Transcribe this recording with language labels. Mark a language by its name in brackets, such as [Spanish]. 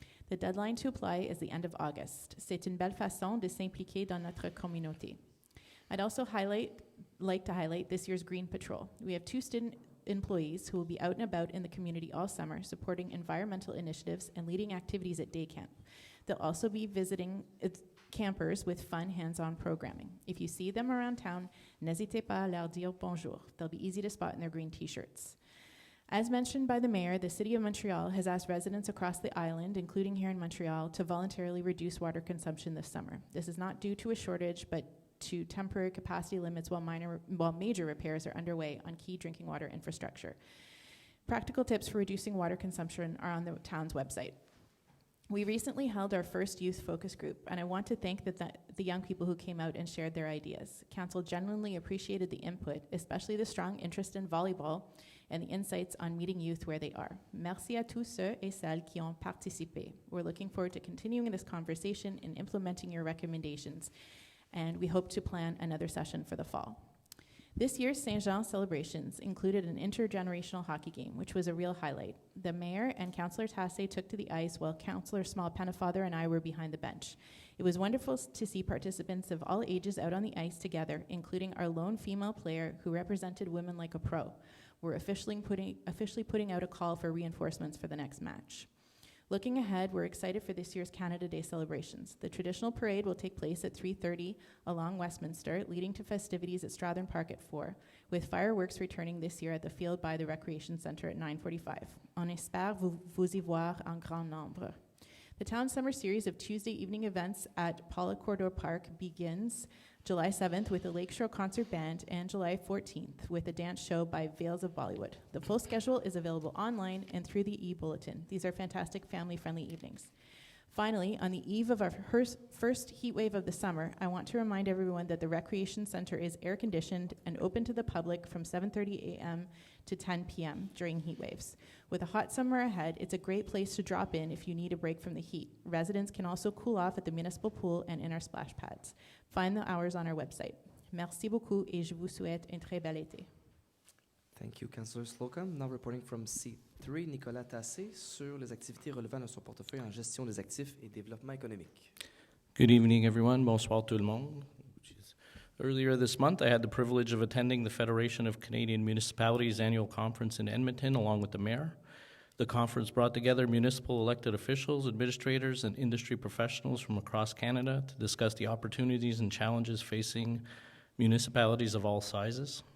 [English] The deadline to apply is the end of August. [French] C'est une belle façon de s'impliquer dans notre communauté. [English] I'd also like to highlight this year's Green Patrol. We have two employees who will be out and about in the community all summer, supporting environmental initiatives and leading activities at day camp. They'll also be visiting campers with fun, hands-on programming. If you see them around town, [French] n'hésitez pas à leur dire bonjour. [English] They'll be easy to spot in their green t-shirts. As mentioned by the mayor, the City of Montreal has asked residents across the island, including here in Montreal, to voluntarily reduce water consumption this summer. This is not due to a shortage, but to temporary capacity limits while major repairs are underway on key drinking water infrastructure. Practical tips for reducing water consumption are on the town's website. We recently held our first youth focus group, and I want to thank the young people who came out and shared their ideas. Council genuinely appreciated the input, especially the strong interest in volleyball and the insights on meeting youth where they are. [French] Merci à tous ceux et celles qui ont participé. [English] We're looking forward to continuing this conversation and implementing your recommendations, and we hope to plan another session for the fall. This year's Saint Jean celebrations included an intergenerational hockey game, which was a real highlight. The mayor and Councillor Tassé took to the ice while Councillor Small-Pennefather and I were behind the bench. It was wonderful to see participants of all ages out on the ice together, including our lone female player who represented women like a pro. We're officially putting out a call for reinforcements for the next match. Looking ahead, we're excited for this year's Canada Day celebrations. The traditional parade will take place at 3:30 along Westminster, leading to festivities at Strathern Park at 4, with fireworks returning this year at the field by the Recreation Centre at 9:45. [French] On espère vous y voir en grand nombre. [English] The town summer series of Tuesday evening events at Paula Corridor Park begins July 7th with a Lakeshore Concert Band and July 14th with a dance show by Veils of Bollywood. The full schedule is available online and through the e-bulletin. These are fantastic family-friendly evenings. Finally, on the eve of our first heat wave of the summer, I want to remind everyone that the Recreation Center is air-conditioned and open to the public from 7:30 a.m. to 10 p.m. during heat waves. With a hot summer ahead, it's a great place to drop in if you need a break from the heat. Residents can also cool off at the municipal pool and in our splash pads. Find the hours on our website. [French] Merci beaucoup et je vous souhaite un très bel été. [English] Thank you, Councillor Slocum. Now reporting from C3, [French] Nicolas Tassé, sur les activités relevant de son portefeuille en gestion des actifs et développement économique. [English] Good evening, everyone. [French] Bonsoir tout le monde. [English] Earlier this month, I had the privilege of attending the Federation of Canadian Municipalities annual conference in Edmonton along with the mayor. The conference brought together municipal elected officials, administrators, and industry professionals from across Canada to discuss the opportunities and challenges facing municipalities of all sizes.